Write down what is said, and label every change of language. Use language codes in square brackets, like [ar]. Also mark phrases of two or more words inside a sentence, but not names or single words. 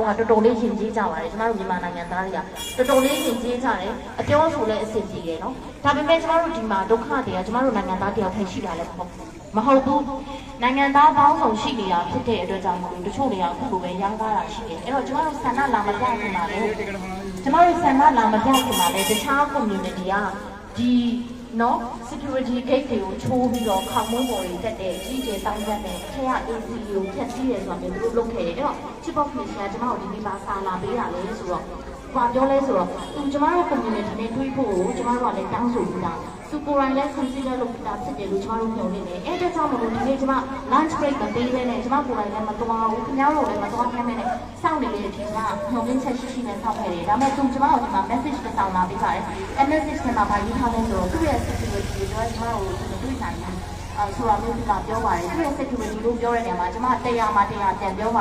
[my] ကတော်တော်လေးယဉ်ကျေးကြပါတယ်ကျမတို့မြန်မာနိုင်ငံသားတွေကတော်တော်လေးယဉ်ကျေးကြတယ်အပြောဆိုလည်းအဆင်ပြေတယ်နော်ဒါပေမဲ့ကျမတို့ဒီမှာဒုက္ခတွေကကျမတို့နိုင်ငံသားတယောက်ထဲရှိတာလည်းမဟုတ်ဘူးနိုင်ငံသားပေါင်းစုံရှိနေတာဖြစ်တဲ့အတွက်ကြောင့်မို့တချို့တွေကအခုလိုပဲ ရောင်းကားတာရှိတယ်အဲ့တော့ကျမတို့ဆန္ဒလာမပြခင်ပါလေကျမတို့ဆန္ဒလာမပြခင်ပါလေတခြား community ကဒီနော် [en] security gate [my] တွေကိုချိုးပြီးတော့ခေါင်းမုန်းပေါ်တွေတက်တယ်အကြီးကျယ်တောင်းကျမ်းတယ်အထက်က AC ကိုဖျက်ဆီးတယ်ဆိုတာမျိုးသူတို့လုပ်ခဲ့တယ်အဲ့တော့ [en] chief of police [my] ကကျမတို့ဒီနေ့ပါစာလာပေးတာလေဆိုတော့ဘာပြောလဲဆိုတော့ကျမတို့ community နဲ့တွေးဖို့ကိုကျမတို့ကလည်းတောင်းဆိုပြီးသားသူကိုယ်တိုင်လည်း consider လုပ်တာဖြစ်တယ်လို့ကျမတို့ပြောနေတယ်အဲ့ဒါကြောင့်မလို့ဒီနေ့ကျမ [en] lunch break [my] မပေးဘဲနဲ့ကျမကိုယ်တိုင်လည်းမသွားဘူးခင်ဗျားတို့လည်းမသွားခဲ့မဲနဲ့စောင့်နေတဲ့အချိန်ကညှော်လင်းချက်ရှိနဲ့စောင့်ခဲ့တယ်ဒါပေမဲ့သူကျမတို့ဒီမှာ message တစ်စောင်လာပေးပါတယ်အဲ့ message ထဲမှာဗာရေးထားလဲဆိုတော့သူ့ရဲ့ security တွေကျမတို့တွေ့နိုင်တယ်ဆိုတာမျိုးကပြောပါတယ်သူရဲ့ security လို့ပြောတဲ့နေရာမှာကျမ100မှာ100ပြန်ပြော